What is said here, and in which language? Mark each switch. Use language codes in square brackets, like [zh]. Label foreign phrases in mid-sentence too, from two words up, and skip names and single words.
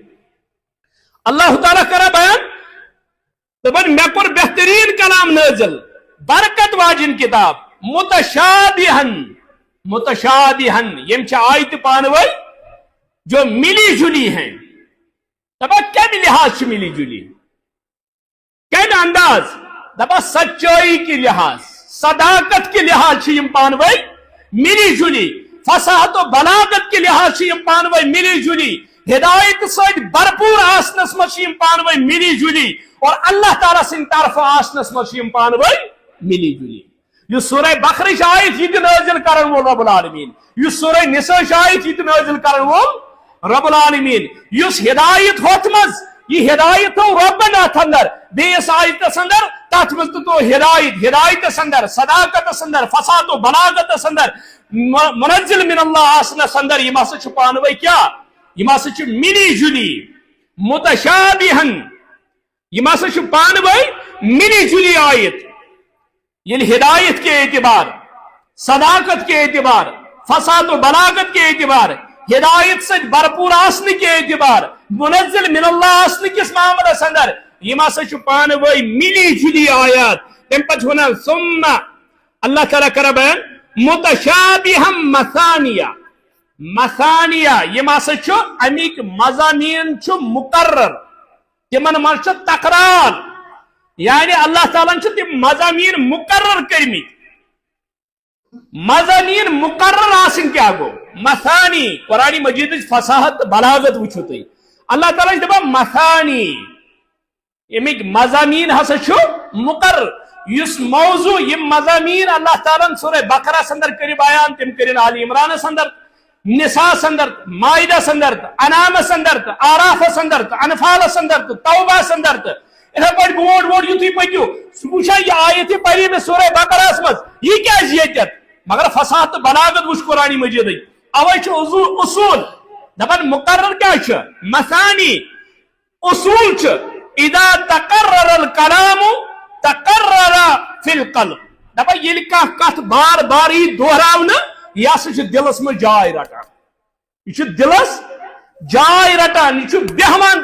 [ks] اللہ تعالیٰ کرا بیان دپان مے کور بہترین کلام نازل، برکت واجن کتاب، متشابہن، متشابہن یم چھ آیت پانوئی [ur] جو ملی جلی ہیں. [ks] دپا کم لحاظ ملی جلی، کم انداز دپا [ur] سچائی کی لحاظ، صداقت کے لحاظ سے [ks] یم پانوئی ملی جلی، [ur] فصاحت و بلاغت کے لحاظ سے [ks] یم پانوئی ملی جلی، ہدایت سۭتۍ بھرپور آسنس مز یم پانوئی ملی جلی، اور اللہ تعالیٰ سن طرف آسنس مز یم پانوئی ملی جلی. یہ سورہ بقرہ آیت یہ نازل کرن وول [ar] رب العالمین، [ks] یہ سورہ نساء آیت یہ نازل کرن وول [ar] رب العالمین. [ks] اس ہدایت ہوت مز یہ ہدایت تو ربن ات اندر بیس آیت اندر تات مز تو ہدایت اندر صداقت اندر فصاحت و بلاغت اندر [ar] منزل من اللہ [ks] آسنس اندر یہ ہسا چھ پانوئی کیا، یہ ہسا چھ ملی جلی متشابہن، یہ ہسا چھ پانوئی ملی جلی آیت. [ur] یعنی ہدایت کے اعتبار، صداقت کے اعتبار، [ks] فصاحت و بلاغت کے اعتبار، ہدایت سے بھرپور آسن کے اعتبار، [ar] منزل من اللہ [ks] آسن کس معاملے اندر یہ ہسا چھ پانوئی ملی جلی آیات. تم پتہ ونان ثم اللہ تعالیٰ کرا بیان متشابہم مثانیہ، مثانیہ یہ ہسا چھ امیک مضامین چھ مقرر، تمن من چھ تقرار، [ur] یعنی اللہ تعالیٰ نے [ks] تم مضامین مقرر کرمت. مضامین مقرر آسن کیا گو مثانی، قرآن مجید فصاحت بلاغت وچھو تھی. اللہ تعالیٰ نے دپان مثانی امیک مضامین ہسا چھ مقرر. اس موضوع یہ مضامین اللہ تعالیٰ نے سورہ بقرہ اندر کری بیان، تم کرن آل عمران اندر، نساء اندر، مائدہ اندر، انعام اندر، آراف اندر، انفال اندر، توبہ اندر. اتھے پہ بوڑ بوڑ یتھی پکیو وچھا یہ آیت پری میں سورہ بقرہ مز یہ کیا یتت مگر فصاحت بلاغت وچ قرآن مجید اوے اصول دپان مقرر کیا مثانی اصول [ar] اذا تقرر الكلام تقرر في القلب [ks] دپان یل کت بار بار دہراون یہ ہسا دلس میں جائے رٹان یہ دلس جائے رٹان یہ بہوان